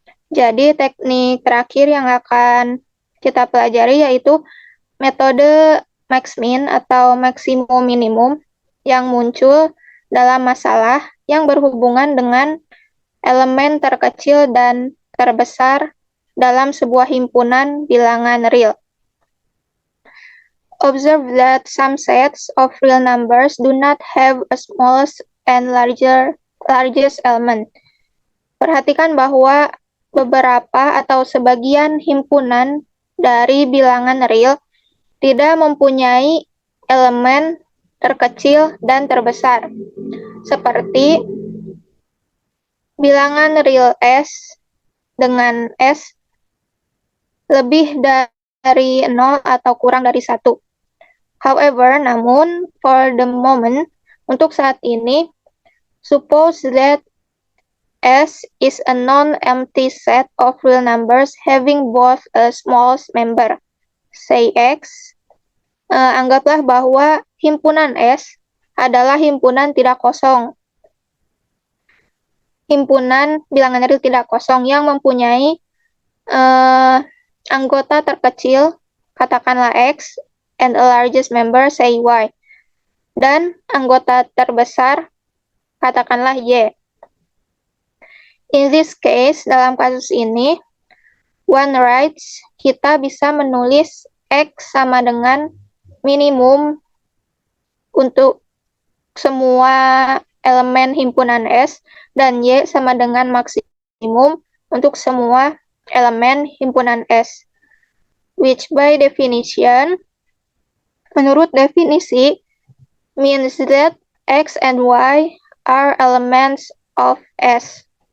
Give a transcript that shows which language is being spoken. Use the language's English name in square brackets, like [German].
[Indonesian] Jadi teknik terakhir yang akan kita pelajari yaitu metode max-min atau maksimum-minimum yang muncul dalam masalah yang berhubungan dengan elemen terkecil dan terbesar dalam sebuah himpunan bilangan real. [English] Observe that some sets of real numbers do not have a smallest and largest element. [Indonesian] Perhatikan bahwa beberapa atau sebagian himpunan dari bilangan real tidak mempunyai elemen terkecil dan terbesar, seperti bilangan real S dengan S lebih dari 0 atau kurang dari 1. [English] However, namun, for the moment, untuk saat ini, suppose that S is a non-empty set of real numbers having both a smallest member, say X. [Indonesian] Anggaplah bahwa himpunan S adalah himpunan tidak kosong. Himpunan bilangan real tidak kosong yang mempunyai anggota terkecil, katakanlah X, and a largest member, say Y. Dan anggota terbesar, katakanlah Y. In this case, dalam kasus ini, one writes, kita bisa menulis X sama dengan minimum untuk semua elemen himpunan S, dan Y sama dengan maksimum untuk semua elemen himpunan S. [English] Which by definition, menurut definisi, means that X and Y are elements of S.